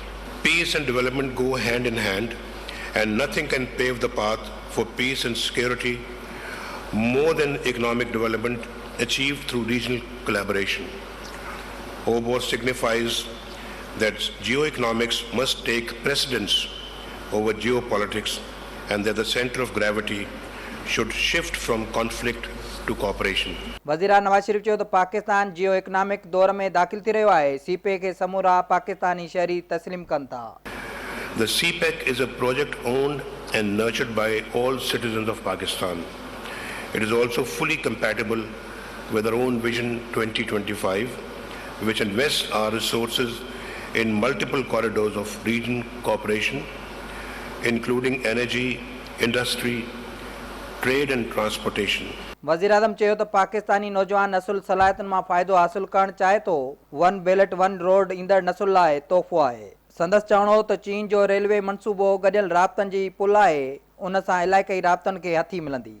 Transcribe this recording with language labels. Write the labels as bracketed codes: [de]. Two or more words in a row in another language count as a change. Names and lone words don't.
[en] Peace and development go hand in hand, and nothing can pave the path for peace and security more than economic development achieved through regional collaboration. OBOR signifies that geoeconomics must take precedence over geopolitics and that the center of gravity should shift from conflict to cooperation. [sd] वज़ीर नवाज शरीफ चयो तो पाकिस्तान [en] geo economic [sd] दौर में दाखिल थी रहियो आहे। सीपेक के समूरा पाकिस्तानी शहरी तस्लीम कनि था। [en] The CPEC is a project owned and nurtured by all citizens of Pakistan. It is also fully compatible with our own Vision 2025, which invests our resources in multiple corridors of regional cooperation, including energy, industry, trade and transportation. [sd] वज़ीर आज़म चयो तो पाकिस्तानी नौजवान नस्ल सलाहियतुनि मां फ़ाइदो हासिल करणु चाहे तो वन बेलेट वन रोड ईंदड़ नस्ल लाइ तोहफ़ो आहे। संदसि चवणो हो त चीन जो रेलवे मनसूबो गॾियल राब्तनि जी पुल आहे, उन सां इलाइक़ाई राब्तनि खे हथी मिलंदी।